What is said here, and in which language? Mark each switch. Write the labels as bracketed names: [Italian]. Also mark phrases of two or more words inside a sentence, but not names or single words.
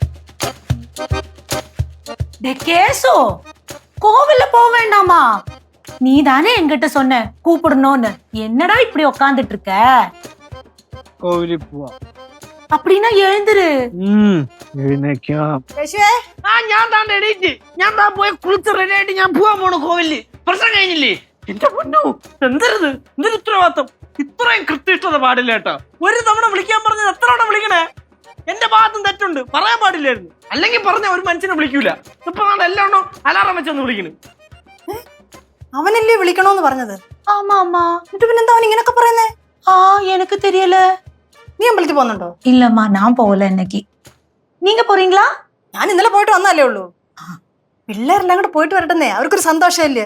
[Tamil] கேசோ கோவில்ல போக வேண்டாமா? நீ தானே என்கிட்ட சொன்ன கூப்பிடணும்னு. என்னடா இப்படி உக்காந்துட்டு இருக்க? [Malayalam] കോവിലിൽ പോവാ. [Tamil] அப்படின்னா எழுந்துரு. [Malayalam] എഴുന്നേക്കാം. കേശുവേ ഞാൻ താണ്ട് എണീറ്റ്. ഞാൻ താ പോയി കുളിച്ച് റെഡി ആയിട്ട് ഞാൻ പോവാൻ പോണു കോവിലില്. പ്രശ്നം കഴിഞ്ഞില്ലേ? എന്റെ പൊന്നു, എന്തരുത് എന്തൊരു ഉത്തരവാദിത്വം. ഇത്രയും കൃത്യനിഷ്ഠത പാടില്ല കേട്ടോ. ഒരു തവണ വിളിക്കാൻ പറഞ്ഞത് എത്ര തവണ വിളിക്കണേ? എന്റെ ഭാഗത്തും തെറ്റുണ്ട്, പറയാൻ പാടില്ലായിരുന്നു. അല്ലെങ്കിൽ പറഞ്ഞ ഒരു മനുഷ്യനെ വിളിക്കൂല. ഇപ്പൊ എല്ലാം ഉണ്ടോ അലാറം വെച്ചൊന്ന് വിളിക്കണ്. അവനല്ലേ വിളിക്കണോന്ന് പറഞ്ഞത്? [Tamil] ஆமா ஆமா. [Malayalam] എന്നിട്ട് പിന്നെന്താ അവൻ ഇങ്ങനൊക്കെ പറയുന്നേ? [Tamil] எனக்கு தெரியல. [Malayalam] നീ അമ്പലത്തിൽ പോകുന്നുണ്ടോ? [Tamil] இல்லம்மா நான் போகல இன்னைக்கு. நீங்க போறீங்களா? [Malayalam] ഞാൻ ഇന്നലെ പോയിട്ട് വന്നല്ലേ ഉള്ളൂ. പിള്ളേരെല്ലാം കൂടെ പോയിട്ട് വരട്ടെന്നേ, അവർക്കൊരു സന്തോഷമല്ലേ.